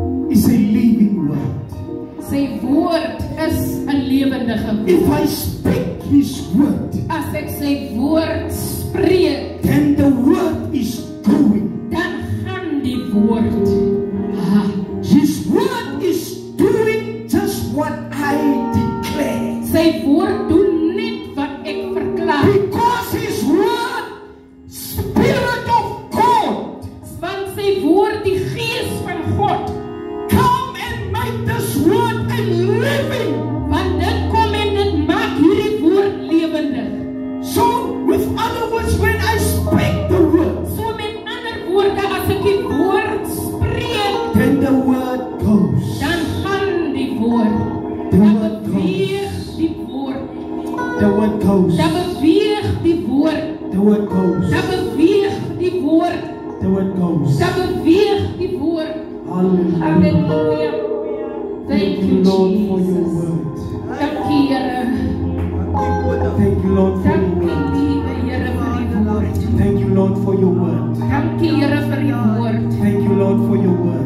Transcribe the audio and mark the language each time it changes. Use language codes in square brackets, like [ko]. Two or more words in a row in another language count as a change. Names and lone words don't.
[en] is a living word. [af] Sy woord is 'n lewendige [en] If [af] woord. [en] I speak His word, [af] As ek sy woord spreek, [en] then the word is doing. [af] dan gaan die woord. [en] His word is doing just what I declare. [af] Sy woord doen net wat ek verklaar. [en] Because His word, Spirit of God, [af] Want sy woord, die gees van God, [en] come and make this word a living. [af] want dit kom en dit maak hierdie woord lewendig. [en] So, with other words, when I speak the word, [af] So met ander woorde, as ek die woord spreek, [en] then the word goes. [af] dan gaan die woord. [en] The [af] Dan [en] word [af] beweeg [en] goes. [af] die woord. [en] The word goes. [af] Dan beweeg die woord. [en] The word goes. [af] Dan beweeg die woord. [en] The word goes. [af] Dan beweeg die woord. [en] Hallelujah. Hallelujah. Thank you, Lord, for your Jesus. word. [af] Dankie, Here. [en] Thank you, Lord, for your [af] Dankie, [en] word. [af] liewe Here, vir die woord. [en] Thank you, Lord, for your word. [af] Dankie, Here, vir die woord. [en] Thank you, Lord, for your word.